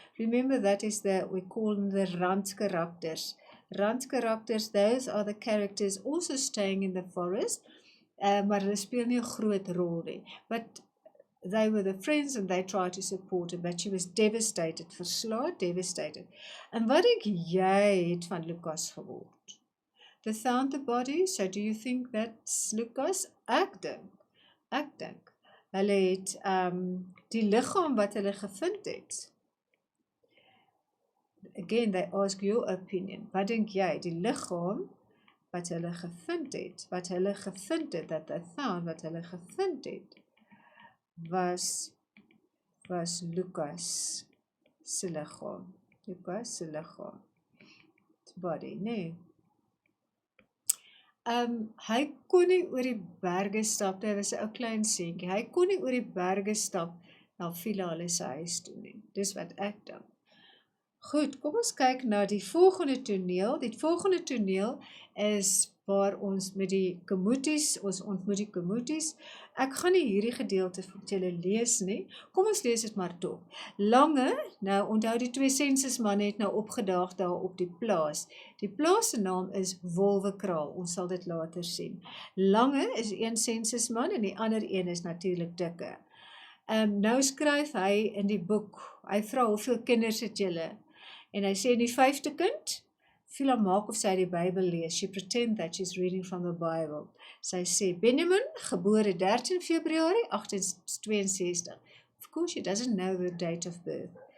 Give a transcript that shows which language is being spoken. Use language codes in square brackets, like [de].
[en] Remember, that is we call them the rand characters. Rand characters, those are the characters also staying in the forest, [af] maar hulle speel nie 'n groot rol nie. [en] But they were the friends and they tried to support her, but she was devastated, verslae, devastated. [af] En wat dink jy het van Lucas geword? [en] They found the body, so do you think that's Lucas? [af] Ek dink. Hulle het die liggaam wat hulle gevind het. [en] Again, they ask your opinion. [af] Wat dink jy? Die liggaam wat hulle gevind het, [en] that they found, [af] wat hulle gevind het, was Lucas se liggaam. Lucas se liggaam. Body, nee. Hy kon nie oor die berge stap, hy was 'n ou klein seentjie. Hy kon nie oor die berge stap na Vila hulle se huis toe nie. Dis wat ek dink. Goed, kom ons kyk na die volgende toneel. Die volgende toneel is waar ons met die Kemuties, ons ontmoet die Kemuties. Ek gaan nie hierdie gedeelte vir julle lees nie. Kom ons lees dit maar tog. Lange, nou onthou die twee sensusmanne het nou opgedaag daar op die plaas. Die plaas se naam is Wolwekraal. Ons sal dit later sien. Lange is een sensusman en die ander een is natuurlik Dikke. Nou skryf hy in die boek. Hy vra hoeveel kinders het julle? En hy sê in die 5de kind, Vila maak of sy die Bybel lees. [en] She pretend that she's reading from the Bible. [af] Sy sê, Benjamin, gebore 13 Februarie 1862. [en] Of course, she doesn't know the date of birth.